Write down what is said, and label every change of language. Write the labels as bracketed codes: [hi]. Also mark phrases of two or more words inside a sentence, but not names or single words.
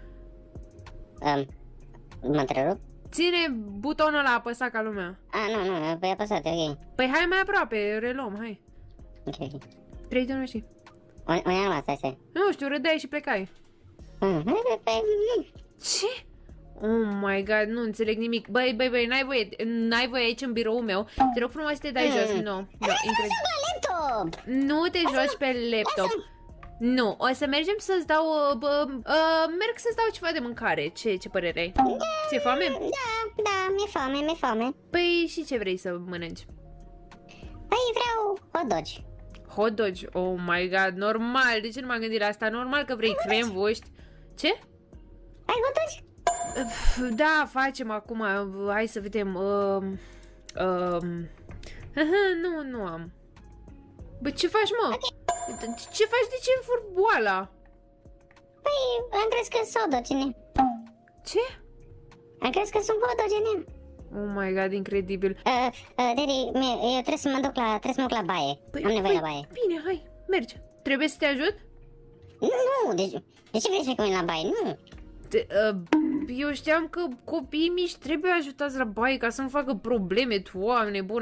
[ro] Mă întrerup? Ține butonul ăla apăsat ca lumea. Nu, păi apăsat, ok. Păi hai mai aproape, reluăm, hai. Ok. 3, 2, 1 și... Unde am rămas, stai. Nu știu, râdeai și plecai. Ce? [en] Oh my god, [ro] nu înțeleg nimic. Băi, n-ai voie aici în biroul meu. Te rog frumos să te dai jos. Nu, incredibil. Laptop! Nu te joci pe laptop. Nu, o să mergem să-ți dau... merg să-ți dau ceva de mâncare. Ce părere ai? Ți-e foame? Da, mi-e foame. Păi și ce vrei să mănânci? Păi vreau hot dogi. Hot dogi? [en] Oh my god, [ro] normal. De ce nu m-am gândit la asta? Normal că vrei crembuști. Ce? Ai hot dogi? Da, facem acum. Hai să vedem. Nu am. Bă, ce faci, mă? Okay. Ce faci? De ce îmi fur boala? Păi, am crezut că sunt hot dogi. Ce? Am crezut că sunt hot dogi. [en] Oh my god, [ro] incredibil. Daddy, eu trebuie să mă duc la baie. Am nevoie la baie. Bine, hai, mergi. Trebuie să te ajut? Nu, de ce vrei să mergem la baie? Nu. Eu știam că copiii mici trebuie ajutați la baie ca să nu facă probleme, Doamne bună.